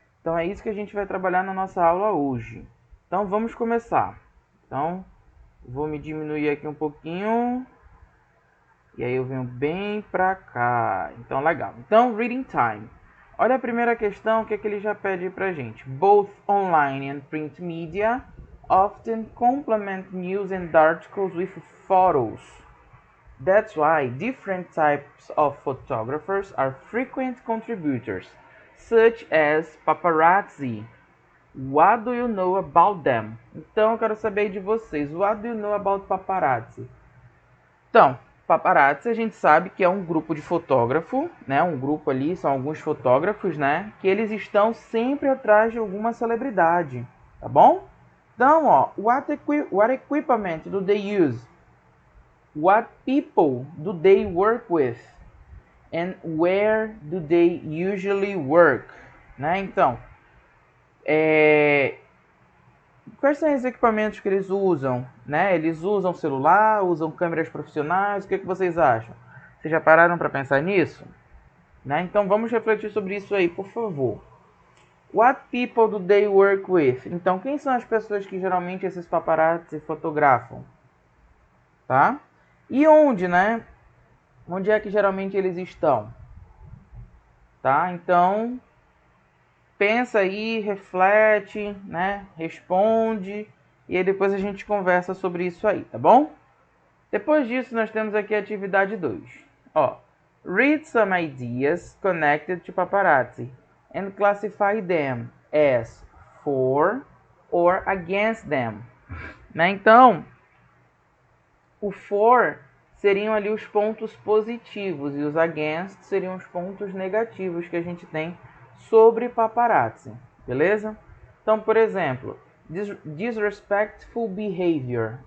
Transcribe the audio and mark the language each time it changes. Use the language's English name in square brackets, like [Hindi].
[Portuguese] Então, é isso que a gente vai trabalhar na nossa aula hoje. Então, vamos começar. Então, vou me diminuir aqui um pouquinho. E aí eu venho bem pra cá. Então, legal. Então, [English] reading time. [Portuguese] Olha a primeira questão, o que é que ele já pede pra gente. [English] Both online and print media often complement news and articles with photos. That's why different types of photographers are frequent contributors, such as paparazzi. What do you know about them? [Portuguese] Então, eu quero saber de vocês. [English] What do you know about paparazzi? [Portuguese] Então, paparazzi a gente sabe que é um grupo de fotógrafo, né? Um grupo ali, são alguns fotógrafos, né? Que eles estão sempre atrás de alguma celebridade, tá bom? Então, ó, [English] what equipment do they use? What people do they work with? And where do they usually work? [Portuguese] Né? Então, quais são os equipamentos que eles usam? Né? Eles usam celular, usam câmeras profissionais? O que vocês acham? Vocês já pararam para pensar nisso? Né? Então vamos refletir sobre isso aí, por favor. [English] What people do they work with? [Portuguese] Então, quem são as pessoas que geralmente esses paparazzi fotografam? Tá? E onde, né? Onde é que geralmente eles estão? Tá? Então, pensa aí, reflete, né? Responde e aí depois a gente conversa sobre isso aí, tá bom? Depois disso, nós temos aqui a atividade 2. Ó, [English] read some ideas connected to paparazzi and classify them as for or against them. [Portuguese] Né? Então, o for seriam ali os pontos positivos e os against seriam os pontos negativos que a gente tem sobre paparazzi, beleza? Então, por exemplo, [English] disrespectful behavior.